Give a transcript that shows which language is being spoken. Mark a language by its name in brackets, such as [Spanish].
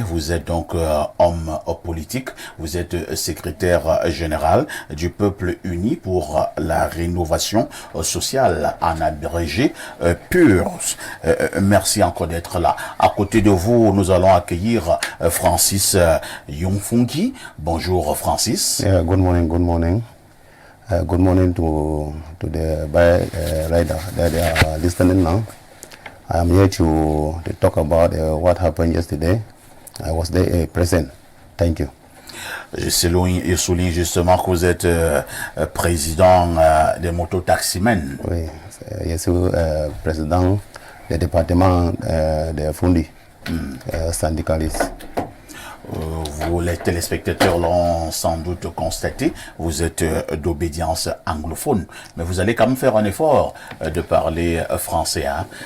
[French] Vous êtes donc homme politique, vous êtes secrétaire général du Peuple Uni pour la rénovation sociale en abrégé PURS. Merci encore d'être là. À côté de vous, nous allons accueillir Francis Yongfungi. Bonjour Francis. [English] Good morning, good morning. Good morning to the rider that are listening now. I am here to talk about what happened yesterday. I was there present. Thank you. [French] Je souligne justement que vous êtes président des mototaximens. Oui, je suis président du département de Fundi, syndicaliste. Vous, les téléspectateurs l'ont sans doute constaté, vous êtes d'obédience anglophone, mais vous allez quand même faire un effort de parler français. Hein.